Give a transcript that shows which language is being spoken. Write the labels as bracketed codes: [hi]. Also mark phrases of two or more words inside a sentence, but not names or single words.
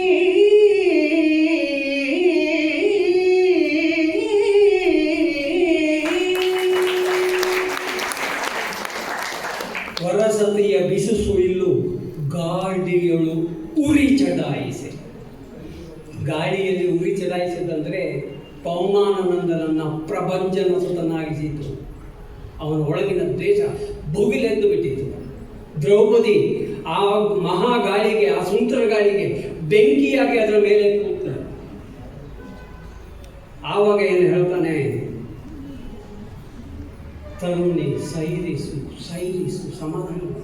[kn] ವರಸತಿಯ ಬಿಸು ಸುಯಿಲು ಗಾಳಿಯಳು ಉರಿ ಚಡಾಯಿಸೆ. ಗಾಳಿಯಲ್ಲಿ ಉರಿ ಚಡಾಯಿಸಿದಂದರೆ ಪವಮಾನನಂದನನ್ನ ಪ್ರಭಂಜನ ಸುತನಾಗಿಸಿತು. ಅವನ ಒಳಗಿನ ದ್ವೇಷ ಭುಗಿಲೆದ್ದು ಬಿಟ್ಟಿತು. ದ್ರೌಪದಿ ಆ ಮಹಾಗಾಳಿಗೆ, ಆ ಸುಂಟರ ಗಾಳಿಗೆ ಬೆಂಕಿಯಾಗಿ ಅದರ ಮೇಲೆ ಕೂತ. ಆವಾಗ ಏನು ಹೇಳ್ತಾನೆ? ತರುಣಿ ಸೈರಿಸು ಸೈರಿಸು, ಸಮಾಧಾನ.